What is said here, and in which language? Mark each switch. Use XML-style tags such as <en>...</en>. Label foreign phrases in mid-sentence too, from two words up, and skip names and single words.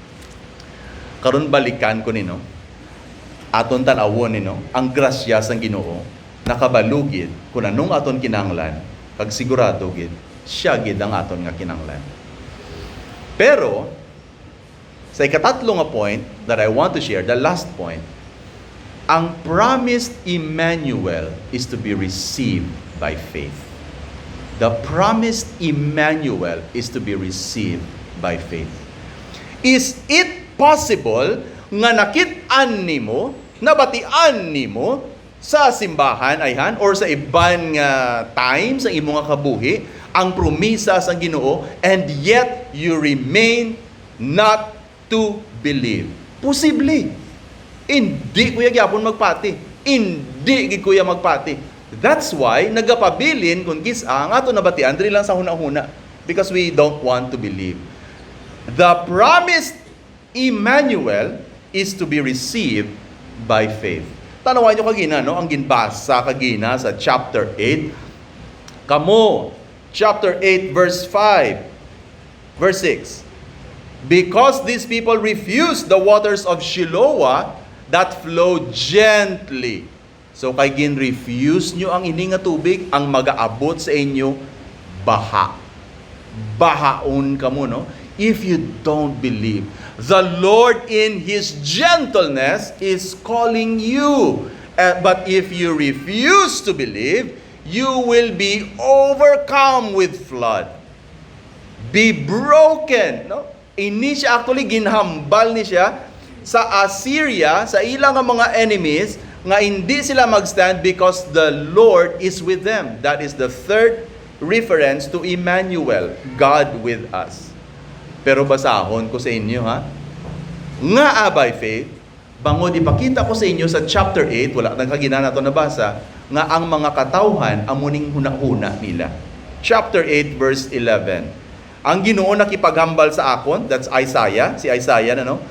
<hil>Karon balikan ko nino. Aton tan-awon nino ang grasya sang Ginoo nakabalugid kun anong aton kinahanglan, kag sigurado gid siya gid ang aton nga kinahanglan. Pero sa ikatatlo nga</hil> <en>point that I want to share, the last point, ang promised Emmanuel is to be received by faith. The promised Emmanuel is to be received by faith. Is it possible</en> <hil>nga nakit-an nimo, nabatian nimo sa simbahan ayhan or sa iban nga time sa imo nga kabuhi ang promisa sang Ginoo</hil> <en>and yet you remain not to believe?</en> <hil>Posible. Hindi kuya gyapon magpati. Hindi gid kuya magpati.</hil> <en>That's why</en> <hil>nagapabilin kung kisa ang ato nabatian diri lang sa hunahuna</hil> <en>because we don't want to believe. The promised Emmanuel is to be received by faith.</en> <hil>Tanawan nyo kagina, no? Ang ginbasa kagina sa chapter 8. Kamo,</hil> <en>chapter 8 verse 5, verse 6. Because these people refused the waters of Shiloah that flow gently.</en> <hil>So kay gin-refuse nyo ang ini nga tubig, ang mag-aabot sa inyo, baha. Bahaon kamo, no?</hil> <en>If you don't believe, the Lord in His gentleness is calling you. But if you refuse to believe, you will be overcome with flood. Be broken,</en> <hil>no? Ini siya actually ginhambal ni siya sa Assyria, sa ilang mga enemies, nga hindi sila magstand because</hil> <en>the Lord is with them. That is the third reference to Emmanuel, God with us.</en> <hil>Pero basahon ko sa inyo, ha? Nga</hil> <en>by faith,</en> <hil>bangod ipakita ko sa inyo sa chapter 8, wala nang kagina nato nabasa, nga ang mga katawhan amuning hunahuna nila.</hil> <en>Chapter 8 verse 11.</en> <hil>Ang Ginoo nakipaghambal sa akon,</hil> <en>that's Isaiah,</en> <hil>si Isaiah na, no?</hil>